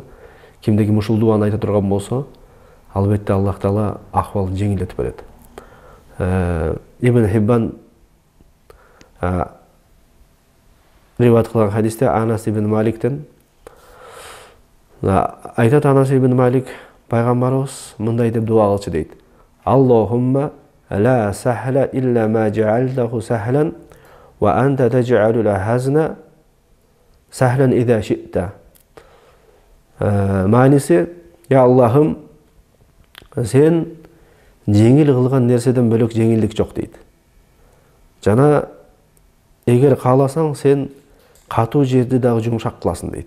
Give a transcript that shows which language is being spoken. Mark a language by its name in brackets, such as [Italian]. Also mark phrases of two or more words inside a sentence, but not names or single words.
[Kyrgyz] Кимде ким ушул дуаны айта турган болсо, албетте Аллах Таала акыбалын жеңилдетип берет. Ибн Хиббан риваят кылган хадисте Анас ибн Маликтен айтат, Анас ибн Малик пайгамбарыбыз мындай деп дуа кылчу дейт. [Arabic] اللهم لا سهل إلا ما جعلته سهلا وأنت تجعل الحزن سهلا إذا شئت. [Kyrgyz] Мааниси, я Аллахым, сен жеңил кылган нерседен бөлөк жеңилдик жок дейт. Жана эгер кааласаң, сен катуу жерди дагы жумшак кыласың дейт.